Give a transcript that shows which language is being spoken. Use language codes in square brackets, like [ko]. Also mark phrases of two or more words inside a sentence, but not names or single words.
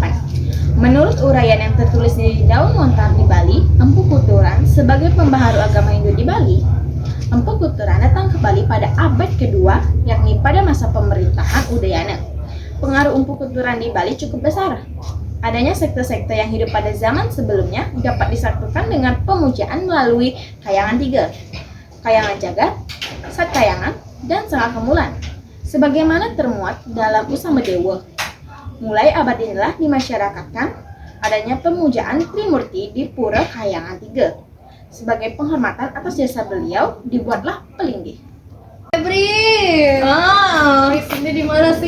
[id] Menurut uraian yang tertulis di daun lontar di Bali, Empu Kuturan sebagai pembaharu agama Hindu di Bali, Empu Kuturan datang ke Bali pada abad kedua, yakni pada masa pemerintahan Udayana. Pengaruh Empu Kuturan di Bali cukup besar. Adanya sekte-sekte yang hidup pada zaman sebelumnya dapat disatukan dengan pemujaan melalui Kayangan Tiga, Kayangan Jagat, Sat Kayangan, dan Sanga Kemulan, sebagaimana termuat dalam Usama Dewa. Mulai abad inilah dimasyarakatkan adanya pemujaan Trimurti di Pura Kayangan Tiga. Sebagai penghormatan atas jasa beliau, dibuatlah pelindih. Febri, sini di mana sih?